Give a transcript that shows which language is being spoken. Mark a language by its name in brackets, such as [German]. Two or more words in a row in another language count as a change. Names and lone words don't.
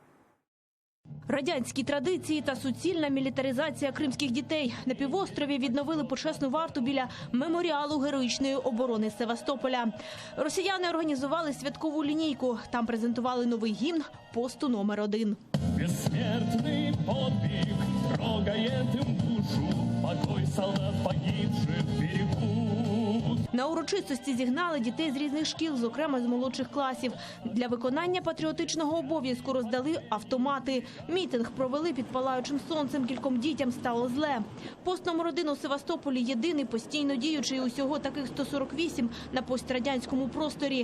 [Ukrainian] Радянські традиції та суцільна мілітаризація кримських дітей. На півострові відновили почесну варту біля меморіалу героїчної оборони Севастополя. Росіяни організували святкову лінійку. Там презентували новий гімн посту номер 1. [Russian] Бессмертный подвиг трогает им душу, покой солдат погибших берегут. [Ukrainian] На урочистості зігнали дітей з різних шкіл, зокрема з молодших класів. Для виконання патріотичного обов'язку роздали автомати. Мітинг провели під палаючим сонцем, кільком дітям стало зле. Пост номер 1 у Севастополі єдиний, постійно діючий, усього таких 148 на пострадянському просторі.